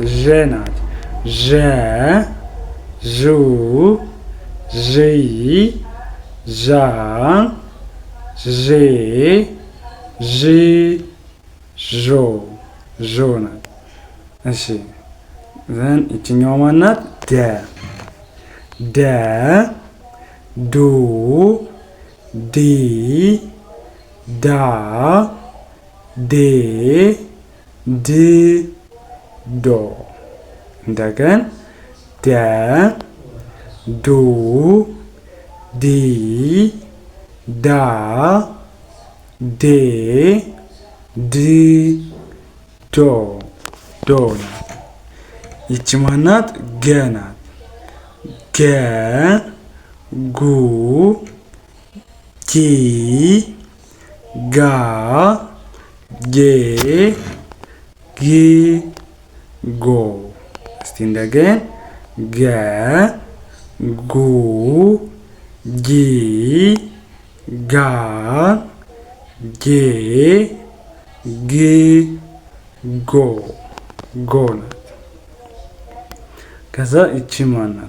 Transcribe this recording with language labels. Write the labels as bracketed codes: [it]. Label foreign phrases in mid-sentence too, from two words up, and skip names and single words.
[am] ዠ ናት። ዠ ዡ ዢ ዣ ዤ ዥ ዦ ዦ ናት። እሺ ዘን ይችኛዋ ማናት? ደ ደ ዱ ዲ ዳ ዴ ድ ዶ እንደገን ደ ዱ ዲ ዳ ዴ ድ ዶ ዶ ናት። ይቺ ማናት? ገ ናት። ገ ጉ ጊ ጋ ጌ ግ ጎ እስቲ እንደገን ገ ጉ ጊ ጋ ጌ ግ ጎ ጎ ናት። ከዛ ይቺ ማናት?